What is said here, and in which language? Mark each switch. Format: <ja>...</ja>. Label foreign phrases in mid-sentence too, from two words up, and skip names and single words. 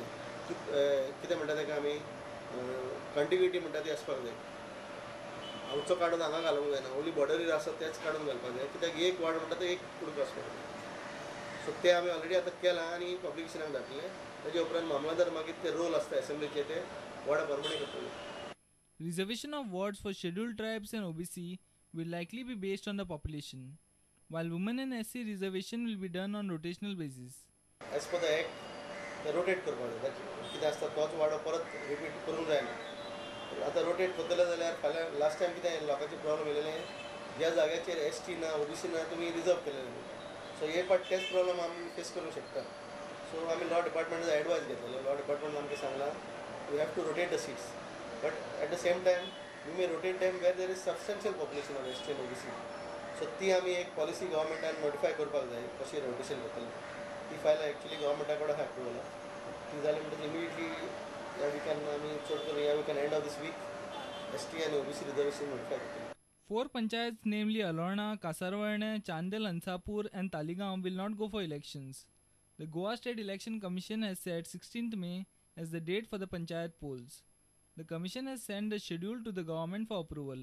<kok>कितें म्हणटा ताका आमी कंटिग्युटी म्हणटा ती आसपाक जाय. हांगचो काडून हांगा घालूंक जायना, ओन्ली बॉर्डरीर आसा तेच काडून घालपाक जाय. कित्याक एक वार्ड म्हणटा ते एक कुडको आसपाक जाय. सो ते आमी ऑलरेडी आतां केलां आनी पब्लिकेशनाक धाडटले. ताजे उपरांत मामलेदार मागीर ते रोल आसता असेंब्लीचे ते वार्डा प्रमाणे करतले.</kok> <en>Reservation of wards for scheduled tribes and OBC will likely be based on the population. while women and SC reservation will be done on rotational basis. As per the act,</en> <kok>ते रोटेट करपाक जाय. कितें आसता तोच वाडो परत रिपीट करूंक जायना. आतां रोटेट करतले जाल्यार फाल्यां</kok> <en>last time</en> <kok>कितें लोकांचे प्रॉब्लेम येयलेलें, ज्या जाग्याचेर ST ना OBC ना तुमी रिजर्व केलेले. सो हे पाट तेच प्रॉब्लेम आमी फेस करूंक शकता. सो आमी लॉ डिपार्टमेंटाचो एडवायस घेतलेलो.</kok> <en>law department</en> <kok>आमकां सांगलां</kok> <en>we have to rotate the seats, but at the same time we may rotate them where there is substantial population ऑफ ST and OBC.</en> <kok>सो ती आमी एक पॉलिसी गव्हर्मेंटान नोटिफाय करपाक जाय कशी रोटेशन जातली. ती फायल एक्चुअली गव्हर्मेंटा कडेन आहा अप्रुवल. ती जाली म्हणटच इमिडिएटली</kok> <en>we can</en> <kok>आमी चड करून</kok> <en>we can end of this week ST and OBC reservation notify</en> <kok>करतली.</kok> <en>4 panchayats, namely Alorna, Kasarvarne, Chandel, Ansapur and Taligaon will not go for elections. The Goa State Election Commission has set 16th May as the date for the panchayat polls. The commission has sent the schedule to the government for approval.</en>